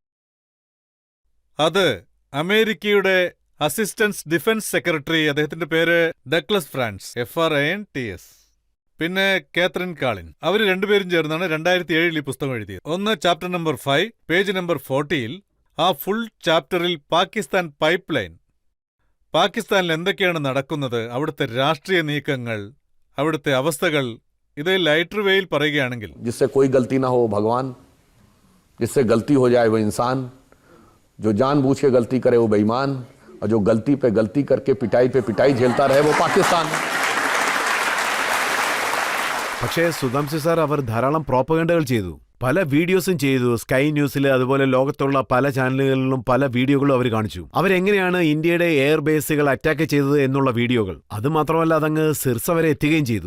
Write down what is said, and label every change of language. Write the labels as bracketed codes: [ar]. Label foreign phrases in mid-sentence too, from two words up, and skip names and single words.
[ml] അത് അമേരിക്കയുടെ [en] assistant defence secretary, [ml] അദ്ദേഹത്തിന്റെ പേര് ഡഗ്ലസ് ഫ്രാൻസ്, FRANTS, പിന്നെ കാത്രിൻ കാളിൻ, അവർ രണ്ടുപേരും ചേർന്നാണ് 2007 ഈ പുസ്തകം എഴുതിയത്. ഒന്ന് [en] chapter number 5, page number 40. [ml] ആ [en] full chapter [ml] പാകിസ്ഥാൻ [en] pipe line, [ml] പാകിസ്ഥാനിൽ എന്തൊക്കെയാണ് നടക്കുന്നത്, അവിടുത്തെ രാഷ്ട്രീയ നീക്കങ്ങൾ, അവിടുത്തെ അവസ്ഥകൾ, ഇത് [en] lighter way [ml] പറയുകയാണെങ്കിൽ [hi] जिससे कोई गलती ना हो भगवान, जिससे गलती हो जाए वो इंसान, जो जानबूझ के गलती करे वो बेईमान, और जो गलती पे गलती करके पिटाई पे पिटाई झेलता रहे वो पाकिस्तान. [ml] പക്ഷേ സുധാംശു സാർ, അവർ ധാരാളം പ്രോപ്പഗണ്ടകൾ ചെയ്തു, പല വീഡിയോസും ചെയ്തു. സ്കൈ ന്യൂസിൽ, അതുപോലെ ലോകത്തുള്ള പല ചാനലുകളിലും പല വീഡിയോകളും അവർ കാണിച്ചു. അവരെങ്ങനെയാണ് ഇന്ത്യയുടെ [en] air bases attack [ml] ചെയ്തത് എന്നുള്ള വീഡിയോകൾ. അതുമാത്രമല്ല, അതങ്ങ് സിർസ വരെ എത്തുകയും ചെയ്തു.